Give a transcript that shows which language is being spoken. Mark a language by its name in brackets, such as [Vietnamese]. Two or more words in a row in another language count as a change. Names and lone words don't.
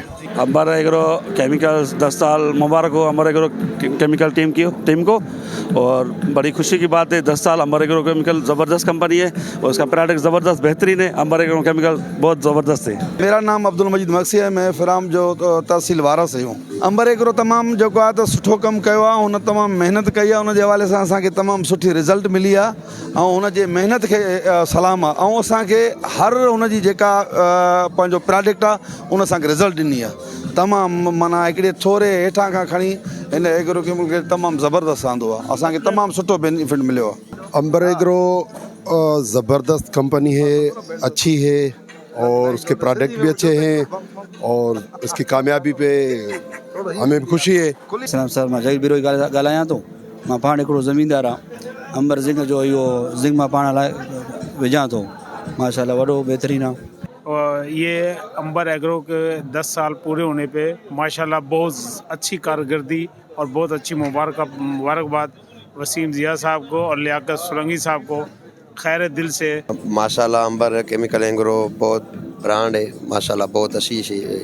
[Hindi] अंबर एग्रो केमिकल्स 10 साल मुबारक हो अंबर एग्रो केमिकल टीम को, और बड़ी खुशी की बात है 10 साल अंबर एग्रो केमिकल ज़बरदस्त कंपनी है और उसका प्रोडक्ट ज़बरदस्त बेहतरीन है। अंबर एग्रो केमिकल बहुत ज़बरदस्त है। मेरा नाम अब्दुल मजीद मक्सी है, मैं फिराम जो तहसील वारा से हूँ। [Sindhi] अंबर एग्रो तमामु जेको आहे त सुठो कमु कयो आहे, हुन तमामु महिनत कई आहे, हुनजे हवाले सां असांखे तमामु सुठी रिज़ल्ट मिली आहे ऐं हुनजे महिनत खे सलाम आहे। ऐं असांखे हर हुनजी जेका पंहिंजो प्रोडक्ट आहे उन असांखे रिज़ल्ट ॾिनी आहे तमामु, माना हिकिड़े थोरे हेठां खां खणी हिन एग्रो केमिकल तमामु ज़बरदस्त आंदो आहे, असांखे तमामु सुठो बेनिफिट मिलियो आहे। [Hindi] अंबर एग्रो ज़बरदस्त कंपनी है, अच्छी है और उसके प्रोडक्ट भी अच्छे हैं और इसकी कामयाबी पे हमें भी खुशी है। [Sindhi] सर मां जगत बिरो ॻाल्हायां थो। मां पाण हिकिड़ो ज़मीनदार आहियां। अंबर ज़िंक जो इहो ज़िंक मां पाण लाइ विझां थो, माशाल्लाह वॾो बहितरीन आहे। [Hindi] और ये अंबर एग्रो के 10 साल पूरे होने पे माशाल्लाह बहुत अच्छी कारकर्दगी और बहुत अच्छी मुबारकबाद वसीम ज़िया साहब को और लियाकत सोलंकी साहब को खैर दिल से। माशाल्लाह अंबर केमिकल एग्रो बहुत ब्रांड है, माशाल्लाह बहुत अच्छी चीज़ है।